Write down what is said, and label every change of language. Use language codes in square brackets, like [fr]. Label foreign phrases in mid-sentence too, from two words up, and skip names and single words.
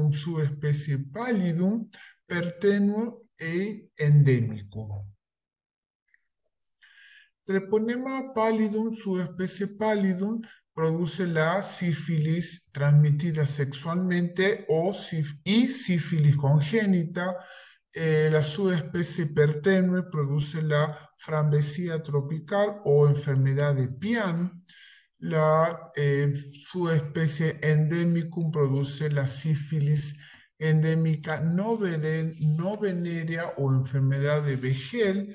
[es] subespecie pallidum, pertenuo e endémico. Treponema pallidum, subespecie pallidum, produce la sífilis transmitida sexualmente y sífilis congénita. La subespecie pertenue produce la frambesía tropical o enfermedad de Pian. La subespecie endemicum produce la sífilis endémica no venérea o enfermedad de Begel.